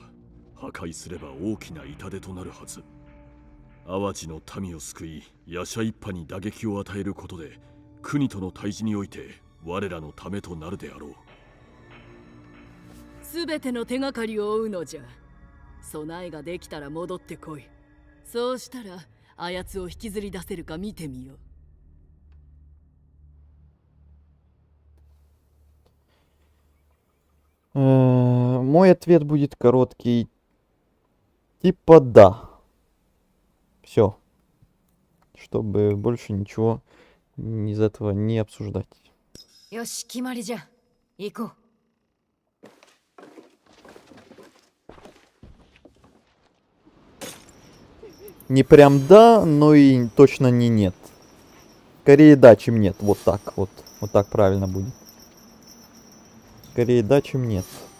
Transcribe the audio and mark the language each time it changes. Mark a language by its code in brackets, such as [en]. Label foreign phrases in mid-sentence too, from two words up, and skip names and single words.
[ja] 破壊すれば大きな痛手となるはず。淡路の民を救い夜叉一派に打撃を与えることで国との対峙において我らのためとなるであろう。すべての手がかりを追うのじゃ。備えができたら戻ってこい。そうしたらあやつを引きずり出せるか見てみよう。 [ru] Мой ответ будет короткий. Типа да. Все. Чтобы больше ничего из этого не обсуждать. [ja] よし、決まりじゃ。行こう。 [ru] Не прям да, но и точно не нет. Скорее да, чем нет. Вот так вот. Вот так правильно будет. Скорее да, чем нет.